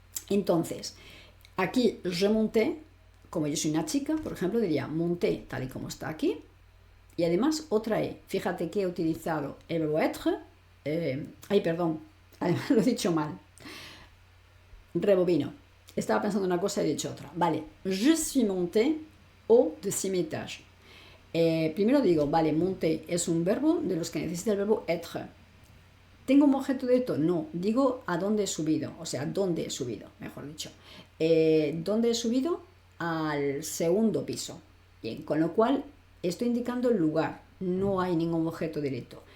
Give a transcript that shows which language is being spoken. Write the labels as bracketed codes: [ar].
[es] Entonces, aquí je monté, como yo soy una chica, por ejemplo, diría monté tal y como está aquí, y además otra E. Fíjate que he utilizado el verbo être, perdón, además lo he dicho mal. Rebobino. Estaba pensando una cosa y he dicho otra. Vale, [fr] je suis monté au 10e étage. [es] Primero digo, vale, monté es un verbo de los que necesita el verbo être. ¿Tengo un objeto directo? No, digo a dónde he subido, o sea, dónde he subido, mejor dicho. ¿Dónde he subido? Al segundo piso. Bien, con lo cual estoy indicando el lugar, no hay ningún objeto directo.